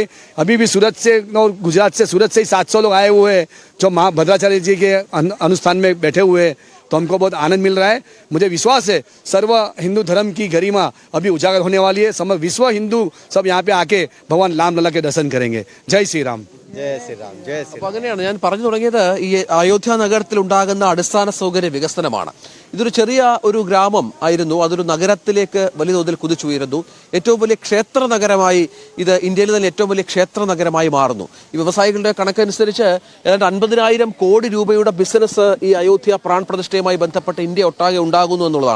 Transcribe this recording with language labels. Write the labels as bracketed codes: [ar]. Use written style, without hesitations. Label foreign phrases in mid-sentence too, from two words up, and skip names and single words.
[hi] अभी भी सूरत से और गुजरात से सूरत से ही 700 लोग आए हुए हैं जो भद्राचार्य जी के अनुष्ठान में बैठे हुए हैं. तो हमको बहुत आनंद मिल रहा है. मुझे विश्वास है सर्व हिंदू धर्म की गरिमा अभी उजागर होने वाली है. समग्र विश्व हिंदू सब यहाँ पे आके भगवान रामलला के दर्शन करेंगे. जय श्री राम. [ml] അപ്പൊ അങ്ങനെയാണ് ഞാൻ പറഞ്ഞു തുടങ്ങിയത്. ഈ അയോധ്യ നഗരത്തിൽ ഉണ്ടാകുന്ന അടിസ്ഥാന സൗകര്യ വികസനമാണ്. ഇതൊരു ചെറിയ ഒരു ഗ്രാമം ആയിരുന്നു, അതൊരു നഗരത്തിലേക്ക് വലിയ തോതിൽ കുതിച്ചുയരുന്നു. ഏറ്റവും വലിയ ക്ഷേത്ര നഗരമായി ഇത് ഇന്ത്യയിലെ തന്നെ ഏറ്റവും വലിയ ക്ഷേത്ര നഗരമായി മാറുന്നു. ഈ വ്യവസായികളുടെ കണക്കനുസരിച്ച് ഏതാണ്ട് 50,000 കോടി രൂപയുടെ ബിസിനസ് ഈ അയോധ്യ പ്രാൺ പ്രതിഷ്ഠയുമായി ബന്ധപ്പെട്ട് ഇന്ത്യ ഒട്ടാകെ ഉണ്ടാകുന്നു എന്നുള്ളതാണ്.